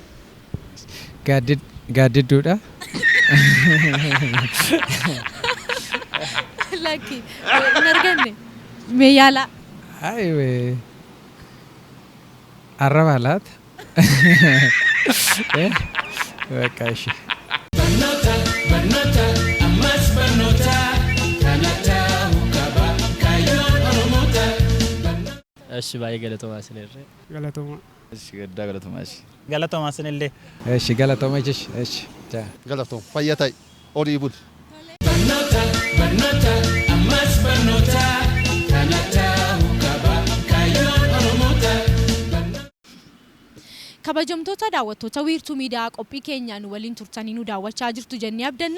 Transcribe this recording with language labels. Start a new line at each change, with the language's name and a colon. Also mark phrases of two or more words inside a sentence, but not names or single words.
Oromo: Gaaddidduudha. Lakki hin arganne mee yaala. Arraba laata? Bakka ishee. Eshi baay galatooma sinirra ገለቶማ Eshi Gadaa galatooma eshi Galatooma sinillee. Eshi galatooma jechi eshi. Galatoom fayyatai horii bul. Kabajamtoota daawwattoota wiirtuu miidiyaa qophii keenyaan waliin turtanii nu daawwachaa jirtu jennee abdanna.